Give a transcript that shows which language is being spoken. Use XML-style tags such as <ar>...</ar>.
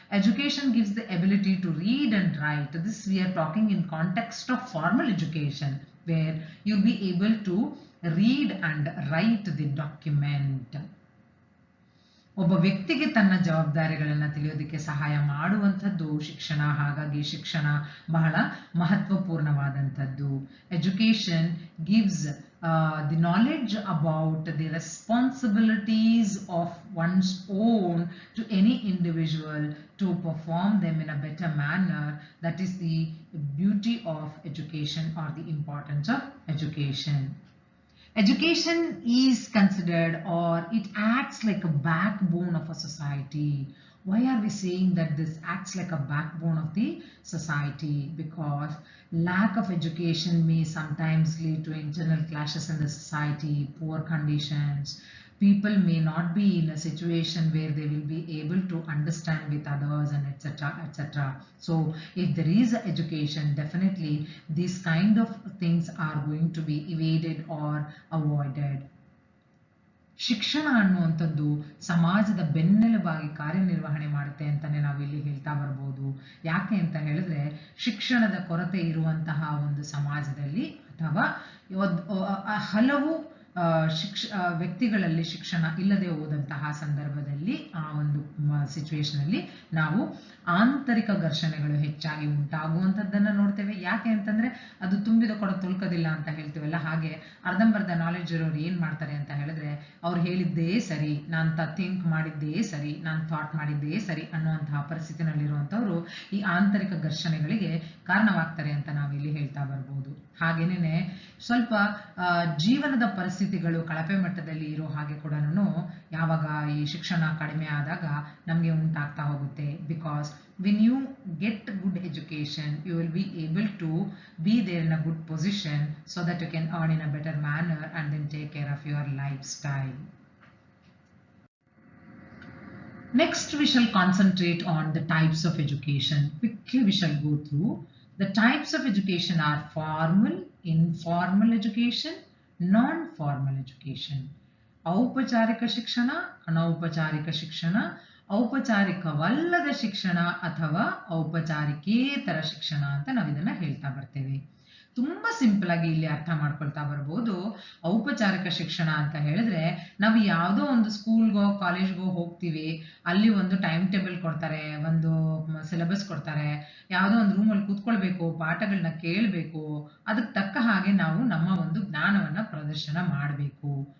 <en>Education gives the ability to read and write. This we are talking in context of formal education where you be able to read and write the document.</en> <kn>ಒಬ್ಬ ವ್ಯಕ್ತಿಗೆ ತನ್ನ ಜವಾಬ್ದಾರಿಗಳನ್ನ ತಿಳಿಯೋದಕ್ಕೆ ಸಹಾಯ ಮಾಡುವಂಥದ್ದು ಶಿಕ್ಷಣ. ಹಾಗಾಗಿ ಶಿಕ್ಷಣ ಬಹಳ ಮಹತ್ವಪೂರ್ಣವಾದಂಥದ್ದು.</kn> <en>Education gives the knowledge about the responsibilities of one's own to any individual to perform them in a better manner. That is the beauty of education or the importance of education. Education is considered, or it acts like a backbone of a society. Why are we saying that this acts like a backbone of the society? Because lack of education may sometimes lead to internal clashes in the society, poor conditions. People may not be in a situation where they will be able to understand with others and etc. etc. So if there is education, definitely these kind of things are going to be evaded or avoided.</en> <kn>ಶಿಕ್ಷಣ ಅನ್ನುವಂಥದ್ದು ಸಮಾಜದ ಬೆನ್ನೆಲುಬಾಗಿ ಕಾರ್ಯನಿರ್ವಹಣೆ ಮಾಡುತ್ತೆ ಅಂತಾನೆ ನಾವು ಇಲ್ಲಿ ಹೇಳ್ತಾ ಬರ್ಬೋದು. ಯಾಕೆ ಅಂತ ಹೇಳಿದ್ರೆ ಶಿಕ್ಷಣದ ಕೊರತೆ ಇರುವಂತಹ ಒಂದು ಸಮಾಜದಲ್ಲಿ ಅಥವಾ ಹಲವು ವ್ಯಕ್ತಿಗಳಲ್ಲಿ ಶಿಕ್ಷಣ ಇಲ್ಲದೆ ಹೋದಂತಹ ಸಂದರ್ಭದಲ್ಲಿ ಆ ಒಂದು ಸಿಚುವೇಶನ್ ಅಲ್ಲಿ ನಾವು ಆಂತರಿಕ ಘರ್ಷಣೆಗಳು ಹೆಚ್ಚಾಗಿ ಉಂಟಾಗುವಂಥದ್ದನ್ನು ನೋಡ್ತೇವೆ. ಯಾಕೆ ಅಂತಂದ್ರೆ ಅದು ತುಂಬಿದ ಕೊಡ ತೊಳ್ಕೋದಿಲ್ಲ ಅಂತ ಹೇಳ್ತೀವಲ್ಲ, ಹಾಗೆ ಅರ್ಧಂಬರ್ಧ ನಾಲೆಡ್ಜ್ ಇರೋರು ಏನ್ ಮಾಡ್ತಾರೆ ಅಂತ ಹೇಳಿದ್ರೆ, ಅವ್ರು ಹೇಳಿದ್ದೇ ಸರಿ, ನಾನು ಥಿಂಕ್ ಮಾಡಿದ್ದೇ ಸರಿ, ನಾನು ಥಾಟ್ ಮಾಡಿದ್ದೇ ಸರಿ ಅನ್ನುವಂತಹ ಪರಿಸ್ಥಿತಿನಲ್ಲಿರುವಂಥವ್ರು ಈ ಆಂತರಿಕ ಘರ್ಷಣೆಗಳಿಗೆ ಕಾರಣವಾಗ್ತಾರೆ ಅಂತ ನಾವಿಲ್ಲಿ ಹೇಳ್ತಾ ಬರ್ಬೋದು. ಹಾಗೇನೆ ಸ್ವಲ್ಪ ಜೀವನದ ಪರಿಸ್ಥಿತಿಗಳು ಕಳಪೆ ಮಟ್ಟದಲ್ಲಿ ಇರೋ ಹಾಗೆ ಕೂಡ ಯಾವಾಗ ಈ ಶಿಕ್ಷಣ ಕಡಿಮೆ ಆದಾಗ ನಮಗೆ ಉಂಟಾಗ್ತಾ ಹೋಗುತ್ತೆ.</kn> <en>Because when you get good education, you will be able to be there in a good position so that you can earn in a better manner and then take care of your lifestyle. Next, we shall concentrate on the types of education. Quickly we shall go through. The types of education are formal, informal education, non-formal education.</en> <kn>ಔಪಚಾರಿಕ ಶಿಕ್ಷಣ, ಅನೌಪಚಾರಿಕ ಶಿಕ್ಷಣ, ಔಪಚಾರಿಕವಲ್ಲದ ಶಿಕ್ಷಣ ಅಥವಾ ಔಪಚಾರಿಕೇತರ ಶಿಕ್ಷಣ ಅಂತ ನಾವು ಇದನ್ನ ಹೇಳ್ತಾ ಬರ್ತೇವೆ. ತುಂಬಾ ಸಿಂಪಲ್ ಆಗಿ ಇಲ್ಲಿ ಅರ್ಥ ಮಾಡ್ಕೊಳ್ತಾ ಬರ್ಬೋದು. ಔಪಚಾರಿಕ ಶಿಕ್ಷಣ ಅಂತ ಹೇಳಿದ್ರೆ ನಾವು ಯಾವುದೋ ಒಂದು ಸ್ಕೂಲ್ಗೋ ಕಾಲೇಜ್ಗೋ ಹೋಗ್ತೀವಿ, ಅಲ್ಲಿ ಒಂದು ಟೈಮ್ ಟೇಬಲ್ ಕೊಡ್ತಾರೆ, ಒಂದು ಸಿಲೆಬಸ್ ಕೊಡ್ತಾರೆ, ಯಾವುದೋ ಒಂದು ರೂಮಲ್ಲಿ ಕೂತ್ಕೊಳ್ಬೇಕು, ಪಾಠಗಳನ್ನ ಕೇಳಬೇಕು, ಅದಕ್ಕೆ ತಕ್ಕ ಹಾಗೆ ನಾವು ನಮ್ಮ ಒಂದು ಜ್ಞಾನವನ್ನ ಪ್ರದರ್ಶನ ಮಾಡಬೇಕು.</kn>